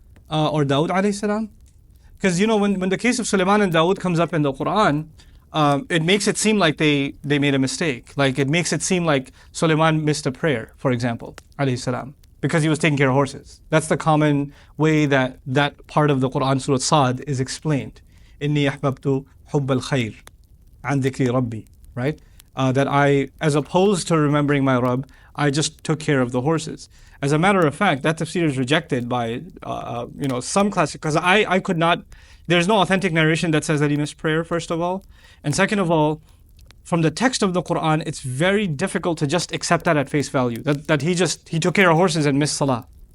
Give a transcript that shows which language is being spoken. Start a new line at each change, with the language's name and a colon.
English: Or Dawood alayhi salam? Because when the case of Sulaiman and Dawood comes up in the Quran, it makes it seem like they made a mistake. Like it makes it seem like Sulaiman missed a prayer, for example, alayhi salam, because he was taking care of horses. That's the common way that part of the Quran, Surah Sad, is explained.
Arabic: إِنِّي أَحْبَبْتُ حُبَّ الْخَيْرِ عَنْ ذِكْرِ رَبِّي, right?
English: That I, as opposed to remembering my Rabb, I just took care of the horses. As a matter of fact, that tafsir is rejected by some classic, because I could not, there's no authentic narration that says that he missed prayer, first of all. And second of all, from the text of the Quran, it's very difficult to just accept that at face value, that he took care of horses and missed salah.